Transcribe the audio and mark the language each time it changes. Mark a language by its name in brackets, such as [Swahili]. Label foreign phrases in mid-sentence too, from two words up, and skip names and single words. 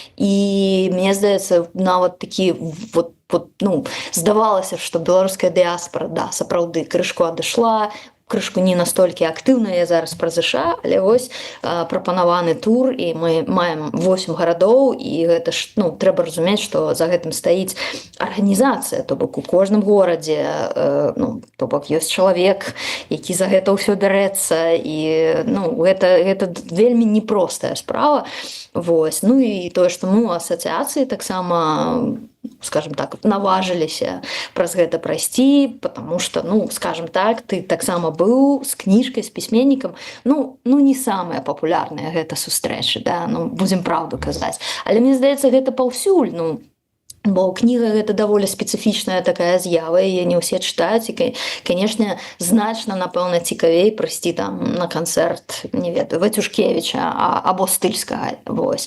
[Belarusian] І мне здаецца, нават такі вот ну, здавалася, што беларуская дыаспора, да, сапраўды крышку адышла, крышку не настолькі актыўна я зараз пра ЗША, але вось прапанаваны тур, і мы маем 8 гарадоў, і гэта ж, ну, трэба разумець, што за гэтым стаіць арганізацыя, то бок у кожным горадзе, ну, то бок ёсць чалавек, які за гэта ўсё бярэцца, і, ну, гэта вельмі непростая справа. Вось. Ну і тое, што мы у асацыяцыі таксама, скажем так, наважыліся праз гэта прайсці, [Russian] потому что, [Belarusian] ну, скажем так, ты таксама быў з кніжкай, з пісьменнікам, ну не самыя папулярныя гэта сустрэчы, да, ну, будзем праўду казаць. Але мне здаецца, гэта паўсюль, ну, бо кніга гэта даволі спецыфічная такая з'ява, яе не ўсе чытаюць, і, конечно, значна, напэўна, цікавей прыйсці там на канцэрт, не ведаю, Вацюшкевіча або Стыльскага, вось.